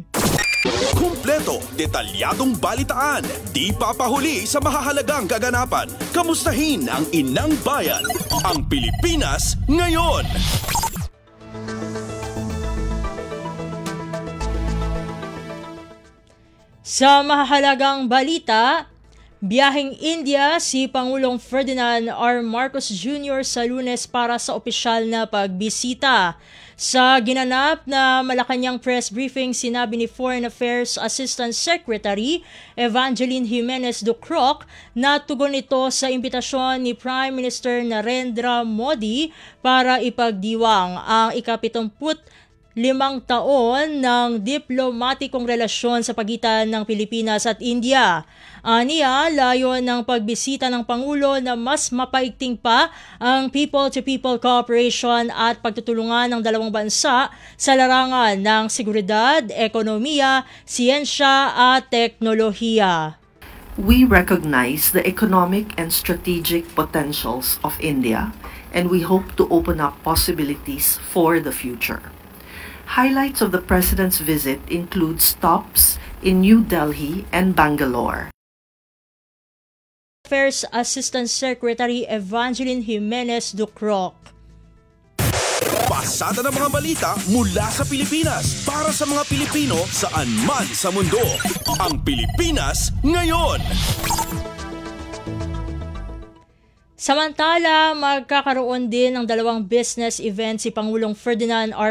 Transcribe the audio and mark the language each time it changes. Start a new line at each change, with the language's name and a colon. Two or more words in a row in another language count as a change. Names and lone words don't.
Filipino: Kumpleto, detalyadong balitaan, di papahuli sa mahahalagang kaganapan. Kamustahin ang inang bayan, Ang Pilipinas Ngayon. Sa mahalagang balita, biyaheng India si Pangulong Ferdinand R. Marcos Jr. sa Lunes para sa opisyal na pagbisita. Sa ginanap na Malacanang
English: press briefing,
Filipino: sinabi ni Foreign Affairs Assistant Secretary Evangeline Jimenez Ducroc na tugon ito sa imbitasyon ni Prime Minister Narendra Modi para ipagdiwang ang ika-75 taon ng diplomatikong relasyon sa pagitan ng Pilipinas at India. Aniya, layon ng pagbisita ng Pangulo na mas mapaigting pa ang
English: people-to-people cooperation
Filipino: at pagtutulungan ng dalawang bansa sa larangan ng seguridad, ekonomiya, siyensya at teknolohiya.
English: We recognize the economic and strategic potentials of India, and we hope to open up possibilities for the future. Highlights of the President's visit include stops in New Delhi and Bangalore. Affairs Assistant Secretary Evangeline Jimenez Ducroc.
Filipino: Pasada ng mga balita mula sa Pilipinas para sa mga Pilipino saan man sa mundo. Ang Pilipinas Ngayon. Samantala, magkakaroon din ng dalawang business event si Pangulong Ferdinand R.